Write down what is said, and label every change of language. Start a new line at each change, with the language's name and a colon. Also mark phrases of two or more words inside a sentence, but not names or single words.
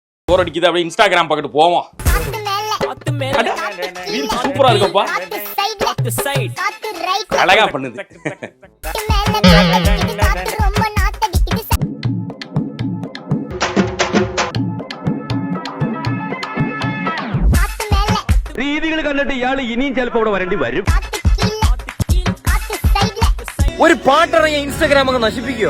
Tamil: போர் அடிக்குது அப்படியே இன்ஸ்டாகிராம் பக்கத்து போவோம். சூப்பரா இருக்குப்பா. அழகா பண்ணுது.
Malayalam: രീതികൾ കണ്ടിട്ട് ഇയാള് ഇനിയും ചിലപ്പോ ഇവിടെ വരേണ്ടി വരും. ഒരു പാട്ടിറങ്ങിയ ഇൻസ്റ്റാഗ്രാം അങ്ങ് നശിപ്പിക്കോ?